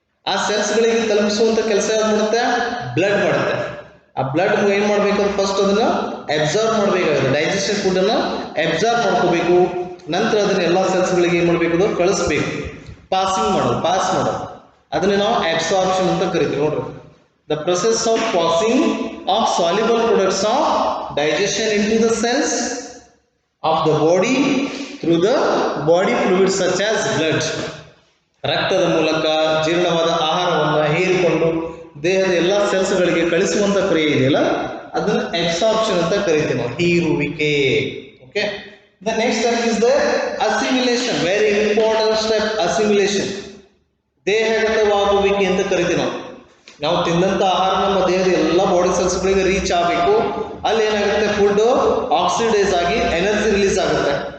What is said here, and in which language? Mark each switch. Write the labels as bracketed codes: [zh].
[kn] ಆ ಸೆಲ್ಸ್ಗಳಿಗೆ ತಲುಪಿಸುವಂಥ ಕೆಲಸ ಯಾವ್ದು ಮಾಡುತ್ತೆ? ಬ್ಲಡ್ ಮಾಡುತ್ತೆ. ಆ ಬ್ಲಡ್ ಏನು ಮಾಡಬೇಕು? ಫಸ್ಟ್ ಅದನ್ನು ಅಬ್ಸಾರ್ಬ್ ಮಾಡಬೇಕಾಗುತ್ತೆ. ಡೈಜೆಸ್ಟೆಡ್ ಫುಡ್ಡನ್ನು ಅಬ್ಸಾರ್ಬ್ ಮಾಡ್ಕೋಬೇಕು. ನಂತರ ಅದನ್ನ ಎಲ್ಲ ಸೆಲ್ಸ್ಗಳಿಗೆ ಏನು ಮಾಡಬೇಕು? ಕಳಿಸ್ಬೇಕು. ಪಾಸ್ ಮಾಡೋದು. ಅದನ್ನೇ ನಾವು ಅಬ್ಸಾರ್ಪ್ಷನ್ ಅಂತ ಕರಿತೀವಿ. ನೋಡ್ರಿ, [en] the process of passing of soluble products of digestion into the cells of the body through the body fluids such as blood. [kn] ರಕ್ತದ ಮೂಲಕ ಜೀರ್ಣವಾದ ಆಹಾರವನ್ನು ಹೀರಿಕೊಂಡು ದೇಹದ ಎಲ್ಲ ಸೆಲ್ಸ್ಗಳಿಗೆ ಕಳಿಸುವಂತ ಕ್ರಿಯೆ ಇದೆಯಲ್ಲ, ಅದನ್ನ ಅಬ್ಸಾರ್ಪ್ಷನ್ ಅಂತ ಕರಿತೀವಿ ನಾವು, ಹೀರುವಿಕೆ. [en] Okay. The next step is the assimilation. Very important step, assimilation. [kn] ದೇಹಗತವಾಗುವಿಕೆ ಅಂತ ಕರಿತೀವಿ ನಾವು. ನಾವು ತಿಂದಂಥ ಆಹಾರ ನಮ್ಮ ದೇಹದ ಎಲ್ಲ ಬಾಡಿ ಸೆಲ್ಸ್ಗಳಿಗೆ ರೀಚ್ ಆಗಬೇಕು. ಅಲ್ಲಿ ಏನಾಗುತ್ತೆ, ಫುಡ್ ಆಕ್ಸಿಡೈಸ್ ಆಗಿ ಎನರ್ಜಿ ರಿಲೀಸ್ ಆಗುತ್ತೆ.